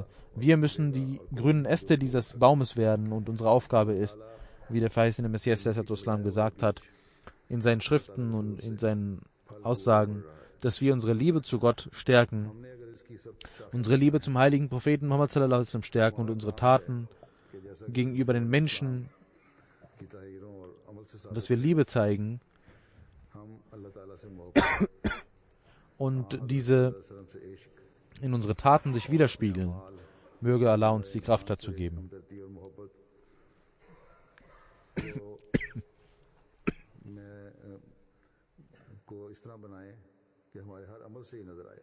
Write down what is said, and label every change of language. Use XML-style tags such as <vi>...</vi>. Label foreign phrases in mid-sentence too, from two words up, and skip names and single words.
<de>Wir müssen die grünen Äste dieses Baumes werden und unsere Aufgabe ist, wie der verheißene Messias al-Islam gesagt hat, in seinen Schriften und in seinen Aussagen, dass wir unsere Liebe zu Gott stärken, unsere Liebe zum heiligen Propheten Muhammad</de> <ar>صلى الله عليه وسلم</ar> <de>stärken und unsere Taten gegenüber den Menschen, dass wir Liebe zeigen und diese in unsere Taten sich widerspiegeln. Möge Allah uns die Kraft dazu geben.</de> <ur>اس طرح بنائے کہ ہمارے ہر عمل سے ہی نظر آئے.</ur>